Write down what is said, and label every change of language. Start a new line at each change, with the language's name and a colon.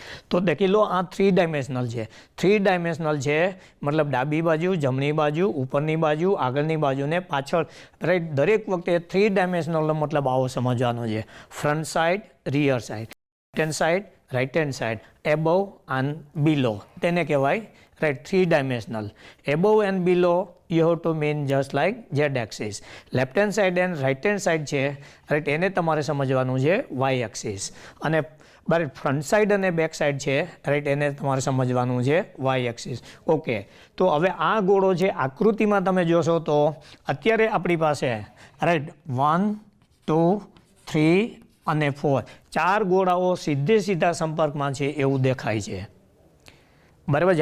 Gujarati: તો દેખી લો આ 3 ડાયમેન્શનલ છે. 3 ડાયમેન્શનલ છે મતલબ ડાબી બાજુ, જમણી બાજુ, ઉપરની બાજુ, આગળની બાજુ ને પાછળ રાઈટ. દરેક વખતે 3 ડાયમેન્શનલનો મતલબ આવો સમજવાનો છે.
English: front side, rear side, left hand side, right hand side, above and below,
Gujarati: તેને કહેવાય right 3 dimensional.
English: Above and below you have to mean just like z axis.
Gujarati: Left hand side and right hand side છે right, એને તમારે સમજવાનું છે y axis. અને બરાબર front side અને બેક સાઈડ છે રાઈટ, એને તમારે સમજવાનું છે y axis. ઓકે, તો હવે આ ગોળો છે આકૃતિમાં તમે જોશો તો અત્યારે આપણી પાસે રાઈટ 1, 2, 3 અને 4 4 ગોળાઓ સીધા સંપર્કમાં છે એવું દેખાય છે. બરાબર છે.